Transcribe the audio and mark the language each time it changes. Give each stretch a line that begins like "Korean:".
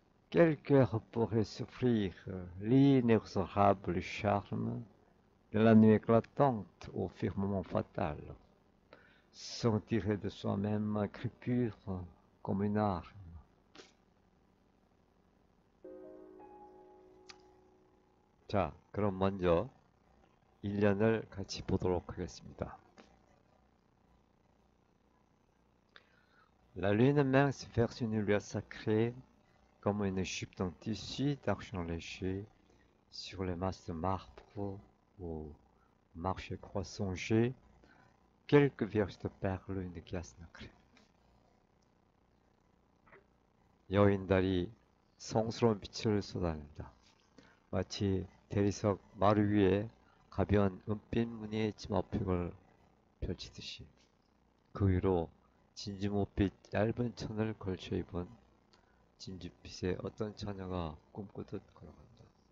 French: Quel cœur pourrait souffrir l'inexorable charme de la nuit éclatante au firmament fatal, sans tirer de soi-même un cri pur comme une arme.
Korean: 자, 그럼 먼저 1년을 같이 보도록 하겠습니다.
French: La lune mince verse une lueur sacrée comme une jupe d'un tissu d'argent léger sur les masses de marbre où marche et croix songer, quelques vierges de perles, une glace nacrée.
Korean: 여인달이 성스러운 빛을 쏟아낸다. 마치 대리석 마루 위에 가벼운 은빛 무늬의 치마팩을 펼치듯이 그 위로 진주모빛 얇은 천을 걸쳐 입은 진주빛의 어떤 처녀가 꿈꾸듯 걸어간다.